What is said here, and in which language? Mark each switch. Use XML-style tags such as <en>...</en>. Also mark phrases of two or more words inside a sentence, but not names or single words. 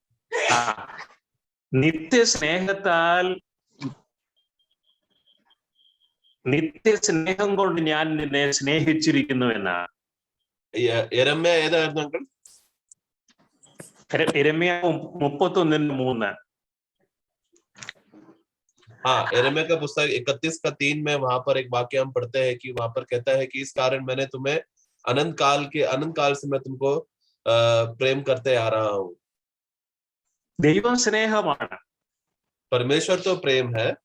<ml>നിത്യസ്നേഹം കൊണ്ട് ഞാൻ നിന്നെ സ്നേഹിച്ചിരിക്കുന്നു എന്നാണ്. യെരമ്യാ ഏതായിരുന്നു അങ്കിൾ? യെരമ്യാവ് 31:3.</ml> <hi>हाँ, यिर्मयाह का पुस्तक 31:3 में वहां पर एक वाक्य हम पढ़ते हैं कि वहां पर कहता है कि इस कारण मैंने तुम्हें अनंत काल से मैं तुमको प्रेम करते आ रहा हूँ.</hi> <ml>ദൈവം സ്നേഹമാണ്.</ml> <hi>परमेश्वर तो प्रेम है.</hi>